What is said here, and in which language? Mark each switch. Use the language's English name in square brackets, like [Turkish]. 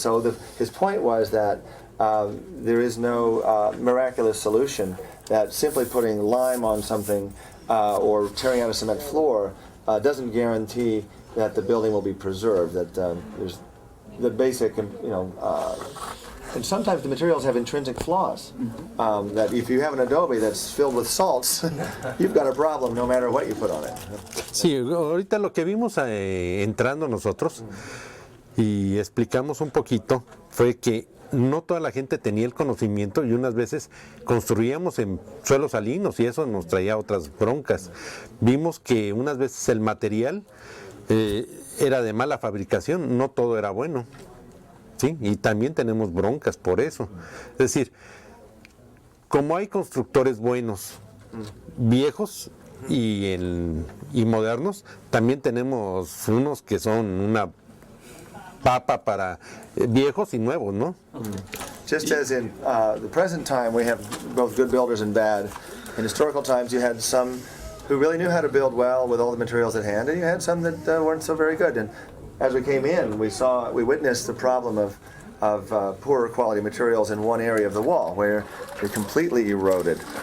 [English] So his point was that there is no miraculous solution, that simply putting lime on something or tearing out a cement floor doesn't guarantee that the building will be preserved, that there's the basic, and sometimes the materials have intrinsic flaws. That if you have an adobe that's filled with salts, you've got a problem no matter what you put on it. [Spanish] Sí, ahorita lo que vimos entrando nosotros y explicamos un poquito fue que no toda la gente tenía el conocimiento, y unas veces construíamos en suelos salinos y eso nos traía otras broncas. Vimos que unas veces el material era de mala fabricación, no todo era bueno. Sí, y también tenemos broncas por eso. Es decir, como hay constructores buenos, viejos y modernos, también tenemos unos que son una papa para viejos y nuevos, ¿no? [English] Just as in the present time, we have both good builders and bad. In historical times, you had some who really knew how to build well with all the materials at hand, and you had some that weren't so very good. And as we came in, we witnessed the problem of poorer quality materials in one area of the wall where they're completely eroded.